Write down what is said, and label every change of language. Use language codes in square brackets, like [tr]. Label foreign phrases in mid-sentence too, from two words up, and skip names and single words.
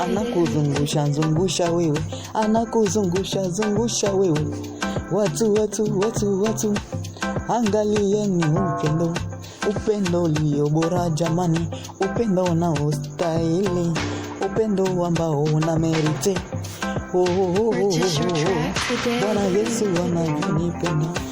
[sw] anakuzungusha zungusha wewe, anakuzungusha zungusha wewe. Watu, watu, watu, watu, angalieni upendo, upendo ulio bora jamani, upendo unaostahili, upendo ambao una merite. Oh, oh, oh, oh, [en] Purchase your oh, oh. track today. [sw] Bwana Yesu anavyonipenda.